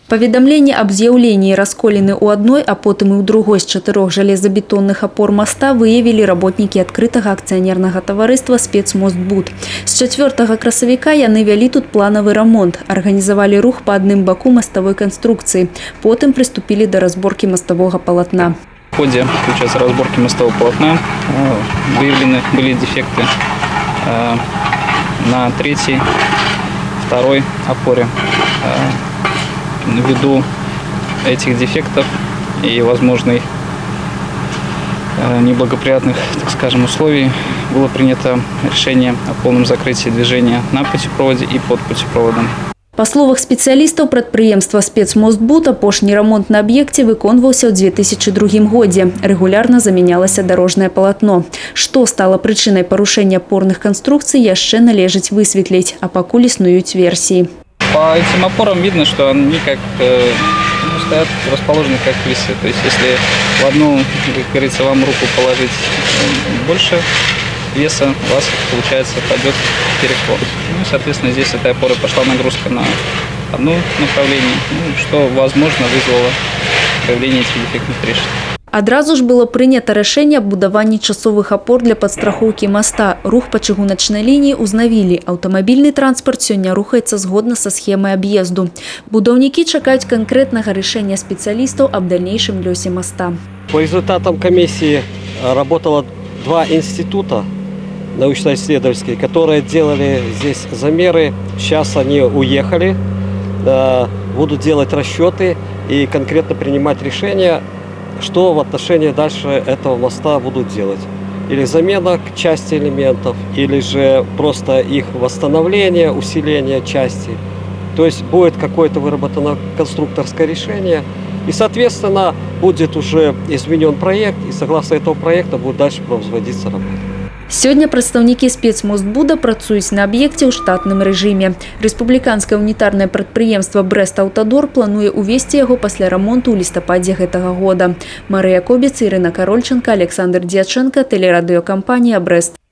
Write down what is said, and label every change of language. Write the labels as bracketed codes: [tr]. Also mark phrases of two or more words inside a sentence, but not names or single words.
[be] Паведамленне аб з'яўленні расколіны ў адной, а потым і ў другой з 4 жалезабетонных апор моста выявілі работнікі адкрытага акцыянернага таварыства «Спецмостбуд». З 4 красавіка яны вялі тут планавы рамонт, арганізавалі рух па адным баку маставой канструкцыі, потым прыступілі да разборкі маставога палатна. [ru] В ходе разборки мостового полотна выявлены были дефекты на 3-й, 2-й опоре. Ввиду этих дефектов и возможных неблагоприятных, так скажем, условий было принято решение о полном закрытии движения на путепроводе и под путепроводом. [be] Па словах спецыялістаў прадпрыемства «Спецмостбуд», апошні рамонт на аб'екце выконваўся ў 2002 годзе. Рэгулярна замянялася дарожнае палатно. Што стала прычынай парушэння опорных канструкцый, яшчэ належыць высветліць, а пакуль існуюць версіі. [ru] По этим опорам видно, что они стоят расположены как весы. То есть если в одну, как говорится, вам руку положить больше веса, у вас, получается, пойдет переклон. Ну, соответственно, здесь этой опоры пошла нагрузка на одно направление, что, возможно, вызвало появление этих дефектных трещин. [be] Адразу ж было прынята рашэнне аб будаванні часовых апор для падстрахоўкі моста. Рух па чыгуначнай лініі ўзнавілі. Аўтамабільны транспарт сёння рухаецца згодна са схемай аб'езду. Будаўнікі чакаюць канкрэтнага рашэння спецыялістаў аб дальнейшым лёсе моста. [ru] По результатам комиссии работало 2 института научно-исследовательские, которые делали здесь замеры. Сейчас они уехали, будут делать расчеты и конкретно принимать решения, что в отношении дальше этого моста будут делать. Или замена части элементов, или же просто их восстановление, усиление части. То есть будет какое-то выработано конструкторское решение. И, соответственно, будет уже изменен проект, и согласно этого проекта будет дальше производиться работа. [be] Сёння прадстаўнікі «Спецмостбуда» працуюць на аб'екце ў штатным рэжыме. Рэспубліканскае унітарнае прадпрыемства «Брэст-Аўтадор» плануе увесці яго пасля рамонту ў лістападзе гэтага года. Марыя Кобец, Ірына Карольченка, Александр Дьяченко, тэлерадыёкампанія «Брэст».